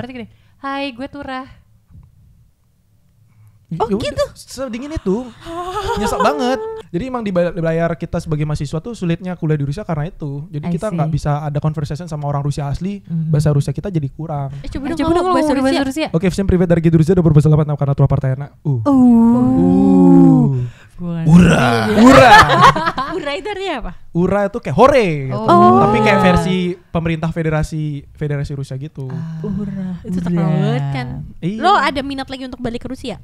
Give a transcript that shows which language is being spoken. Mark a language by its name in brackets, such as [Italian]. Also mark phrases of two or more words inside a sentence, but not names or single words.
[Indonesian] berarti gini. Hai, gue turah. Oh gitu? Sedingin itu. Nyesek banget. Jadi emang di layar kita sebagai mahasiswa tuh sulitnya kuliah di Rusia karena itu. Jadi [English] I [Indonesian] kita [English] see. [Indonesian] nggak bisa ada conversation sama orang Rusia asli. Bahasa Rusia kita jadi kurang. Coba Coba dong bahasa ngomong bahasa Rusia. Rusia. Oke, [Russian] всем привет, дорогие друзья, добро пожаловать на канал Tua Partayana. [Indonesian] Ura. Ura. Ura itu artinya apa? Ura itu kayak hore gitu. Oh. Tapi kayak versi pemerintah federasi Rusia gitu. Ura. Itu terkenal banget kan. Iya. Lo ada minat lagi untuk balik ke Rusia?